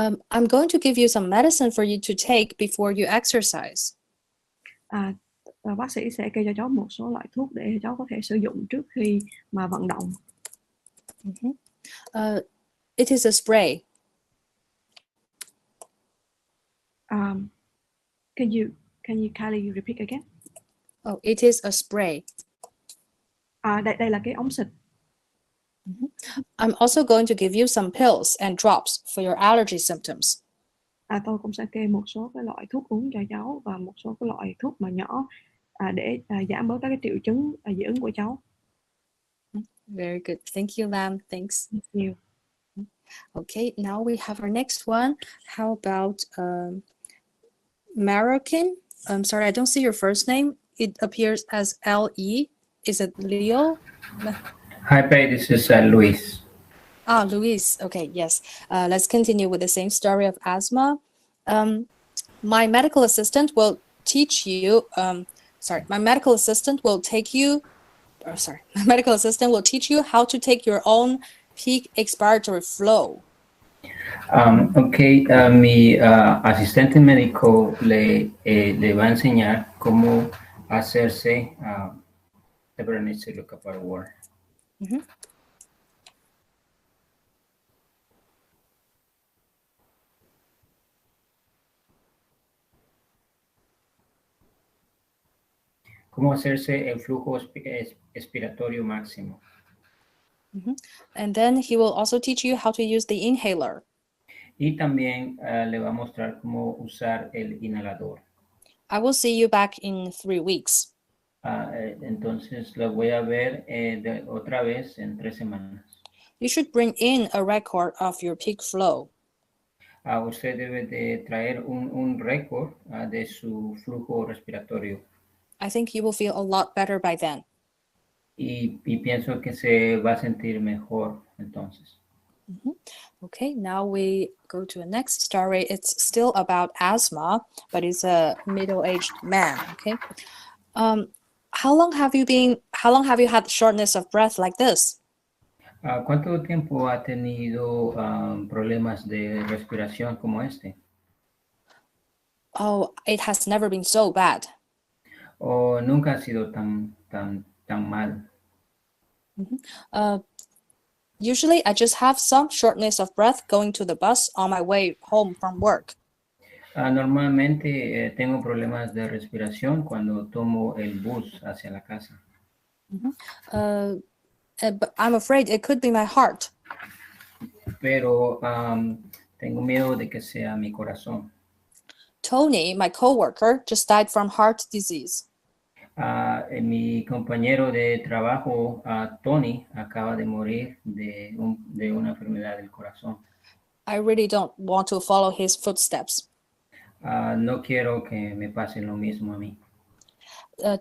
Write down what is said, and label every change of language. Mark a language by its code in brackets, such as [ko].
[en] I'm going to give you some medicine for you to take before you exercise. [vi] Bác sĩ sẽ kê cho cháu một số loại thuốc để cháu có thể sử dụng trước khi mà vận động. [en] It is a spray. Can you kindly repeat again? Oh, it is a spray. [vi] Đây là cái ống xịt. [en] I'm also going to give you some pills and drops for your allergy symptoms. [vi] Tôi cũng sẽ kê một số cái loại thuốc uống cho cháu và một số cái loại thuốc mà nhỏ để giảm bớt các cái triệu chứng dị ứng của cháu. [en] Very good. Thank you, Lam. Thanks. Thank you. Okay, now we have our next one. How about Marroquin? I'm sorry, I don't see your first name. It appears as L-E. Is it Leo? Hi, Pei. This is Luis. Luis. Okay, yes. Let's continue with the same story of asthma. My medical assistant will teach you. My medical assistant will take you. My medical assistant will teach you how to take your own peak expiratory flow. [es] Mi asistente médico le va a enseñar cómo hacerse. [en] Deborah needs to look up our word. [es] Cómo hacerse el flujo expiratorio máximo. [en] And then he will also teach you how to use the inhaler. [es] Y también le va a mostrar cómo usar el inhalador. [en] I will see you back in 3 weeks. [es] Entonces lo voy a ver otra vez en 3 semanas. [en] You should bring in a record of your peak flow. [es] Usted debe de traer un récord de su flujo respiratorio. [en] I think you will feel a lot better by then. [es] Y pienso que se va a sentir mejor entonces. [en] Okay, now we go to the next story. It's still about asthma, but it's a middle-aged man. Okay, how long have you had shortness of breath like this? [es] ¿Cuánto tiempo ha tenido problemas de respiración como este? [en] Oh, it has never been so bad. [es] ¿O nunca ha sido tan mal? [en] Usually, I just have some shortness of breath going to the bus on my way home from work. [es] Normalmente tengo problemas de respiración cuando tomo el bus hacia la casa. [en] But I'm afraid it could be my heart. [es] Pero tengo miedo de que sea mi corazón. [en] Tony, my coworker, just died from heart disease. [es] Mi compañero de trabajo, Tony, acaba de morir de una enfermedad del corazón. [en] I really don't want to follow his footsteps. [es] No quiero que me pase lo mismo a mí.